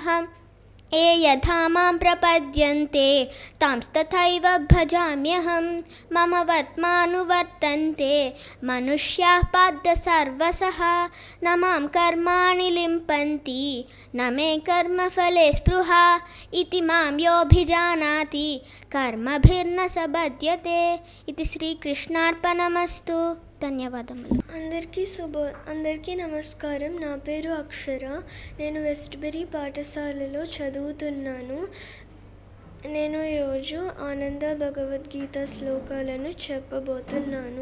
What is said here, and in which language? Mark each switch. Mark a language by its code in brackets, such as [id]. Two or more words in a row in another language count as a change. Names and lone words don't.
[sa] ये यथा मां प्रपद्यन्ते तांस्तथैव भजाम्यहं मम वर्त्मानुवर्तन्ते मनुष्याः पाद्य सर्वशः न मां कर्माणि लिम्पन्ति न मे कर्मफले स्पृहा इति मां योऽभिजानाति कर्मभिर्न स बध्यते इति శ్రీకృష్ణార్పణమస్తు. [te] ధన్యవాదములు. అందరికీ నమస్కారం. నా పేరు అక్షర. నేను వెస్ట్బెరీ పాఠశాలలో చదువుతున్నాను. నేను ఈరోజు ఆనంద భగవద్గీత శ్లోకాలను చెప్పబోతున్నాను.